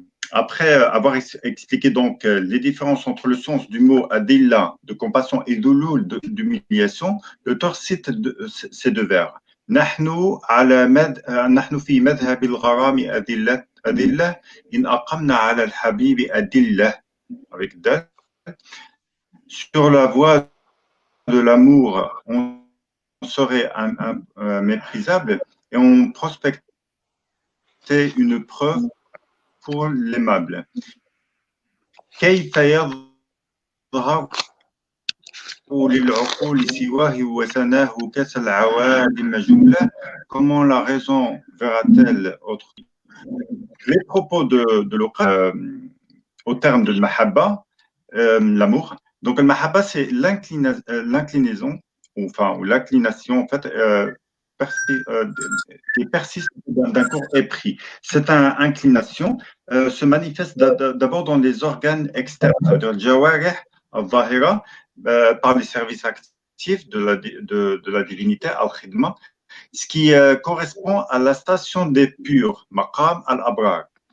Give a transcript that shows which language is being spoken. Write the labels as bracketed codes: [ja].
[fr] Après avoir expliqué donc les différences entre le sens du mot adilla, de compassion, et d'ulul, d'humiliation, l'auteur cite ces 2 vers. [ar] نحن في مذهب الغرام أذلة إن أقمنا على الحبيب أدلة, [fr] avec dal. Sur la voie de l'amour, on serait méprisable, et on prospectait une preuve pour l'aimable. [ar] كيف يظهر للعقول سواه وسناه كالعوادم جملة. [fr] Comment la raison verra-t-elle autre? Les propos de Lokrash au terme de Mahabba, l'amour. Donc le Mahabba, c'est l'inclinaison, ou l'inclination en fait qui persiste d'un cours épris. Cette inclination se manifeste d'abord dans les organes externes, c'est-à-dire le jawarih al-zahira, par les services actifs de la divinité al-khidma, ce qui correspond à la station des purs, maqam al-abrar.